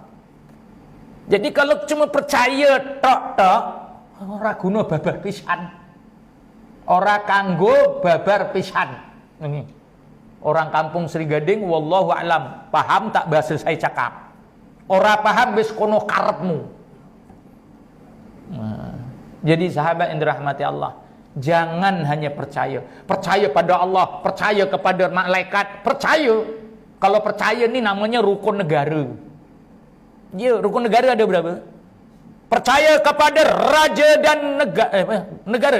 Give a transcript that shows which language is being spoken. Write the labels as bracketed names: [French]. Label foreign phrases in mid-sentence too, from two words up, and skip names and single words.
[Malay] Jadi kalau cuma percaya tok-tok, [Javanese] ora guna babar pisan. Ora kanggo babar pisan. [Malay] Ini. Orang kampung Sri Gading, [Arabic] wallahu alam, [Malay] paham tak bahasa saya cakap? [Javanese] Ora paham wis kono karepmu. [Malay] Jadi sahabat yang dirahmati Allah, jangan hanya percaya pada Allah, percaya kepada malaikat, percaya. Kalau percaya ni namanya rukun negara. Ya, rukun negara ada berapa? Percaya kepada raja dan negara.